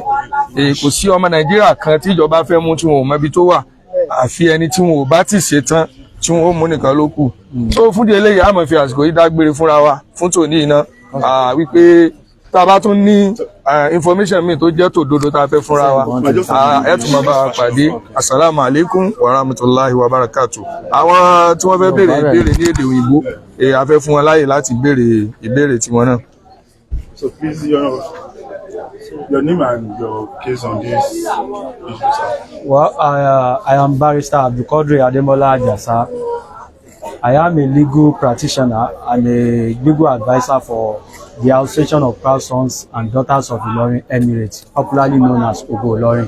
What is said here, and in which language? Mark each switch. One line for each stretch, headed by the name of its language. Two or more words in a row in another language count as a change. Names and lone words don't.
Yoruba: Kò sí ọmọ Nàìjíríà kan tí ìjọba fẹ́ mú tí wọn ò mọ ibi tó wà, àfi ẹni tí wọn ò bá ti ṣe tán tí wọn ó mú nìkan ló kù. So fún di eléyìí a máa fi àsìkò yìí dágbére fúnra wa fún tòní iná wípé tá a bá tún ní information míì tó jẹ́ tòdodo tá a fẹ́ fúnra wa ẹ tún máa bá wa pàdé.
Arabic: السلام عليكم ورحمة الله وبركاته.
Yoruba: Àwọn tí wọ́n fẹ́ béèrè ìbéèrè ní èdè òyìnbó a fẹ́ fún wọn láyè láti béèrè ìbéèrè tiwọn náà.
English: So please, your name and your case on this issue, sir. Well, I am Barrister Abdulkadir Ademola Ajasa. I am a legal practitioner and a legal advisor for the Association of Proud Sons and Daughters of Ilorin Emirates, popularly known as Ogo Ilorin.